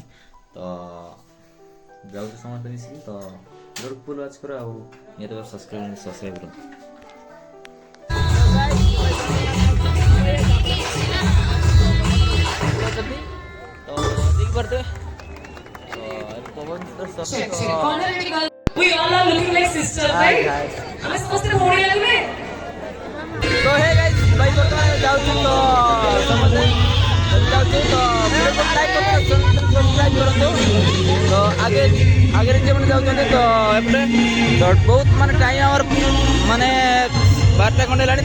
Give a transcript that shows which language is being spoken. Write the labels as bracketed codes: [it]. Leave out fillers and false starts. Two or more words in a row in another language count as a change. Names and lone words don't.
[or] ତ ଯାଉଛୁ ସମସ୍ତେ ମିଶିକି। ତ ଭିଡ଼ିଓ [en] full watch [or] କର, ଆଉ ନିହାତି ଭାବରେ ସବସ୍କ୍ରାଇବ୍ କରନ୍ତୁ। ତ ଦେଖିପାରୁଥିବେ [en] Check, check. [hi] कौन है लड़की girl? [en] We all are looking like sisters, right? [or] ଆମେ ସମସ୍ତେ ଭଉଣୀ ଲାଗିଲେ। [hi] तो [en] hey guys [hi] भाई [or] ବର୍ତ୍ତମାନ ଯାଉଛୁ। ତ ସମସ୍ତେ ଯାଉଛୁ। ତ ଭିଡ଼ିଓକୁ ଲାଇକ୍ କରନ୍ତୁ, ସବସ୍କ୍ରାଇବ୍ କରନ୍ତୁ। ତ ଆଗରେ ଯେଉଁମାନେ ଯାଉଛନ୍ତି ତ ଏପଟେ ତ ବହୁତ ମାନେ ଟାଇମ୍ ଆମର ମାନେ 12ଟା ଖଣ୍ଡେ ହେଲାଣି।